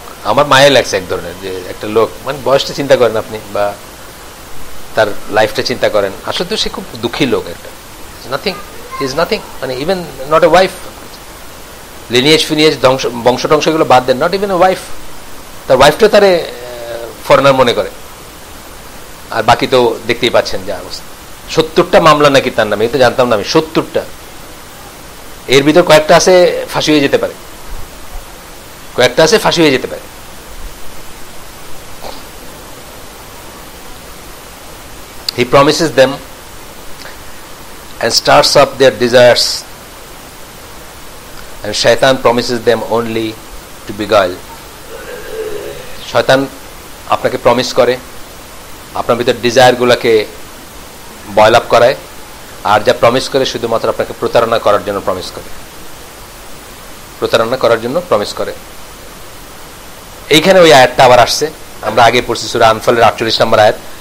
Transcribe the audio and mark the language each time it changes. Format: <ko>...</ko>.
<bn>আমার মায়া লাগছে এক ধরনের, যে একটা লোক মানে বয়সটা চিন্তা করেন আপনি, বা তার লাইফটা চিন্তা করেন, আসলে তো সে খুব দুঃখী লোক একটা,</bn> <en>nothing is nothing,</en> <bn>মানে</bn> <en>even not a wife,</en> <bn>lineage ফিনিয়েজ বংশ টংশ এগুলো বাদ দেন,</bn> <en>not even a wife,</en> <bn>তার ওয়াইফটা তারে ফরেনার মনে করে, আর বাকি তো দেখতেই পাচ্ছেন যা অবস্থা। 70টা মামলা নাকি তার নামে, এই তো জানতাম না আমি, 70টা, এর ভিতর কয়েকটা আছে ফাঁসি হয়ে যেতে পারে, কয়েকটা আছে ফাঁসি হয়ে যেতে পারে।</bn> <en>He promises them and starts up their desires, and shaitan promises them only to beguile.</en> <bn>শয়তান আপনাকে প্রমিস করে, আপনার ভিতর ডিজায়ার গুলাকে বয়েল আপ করায়, আর যা প্রমিস করে শুধুমাত্র আপনাকে প্রতারণা করার জন্য প্রমিস করে, প্রতারণা করার জন্য প্রমিস করে। এইখানে ওই আয়াতটা আবার আসছে, আমরা আগে পড়ছি সূরা আনফালের 48 নম্বর আয়াত।</bn>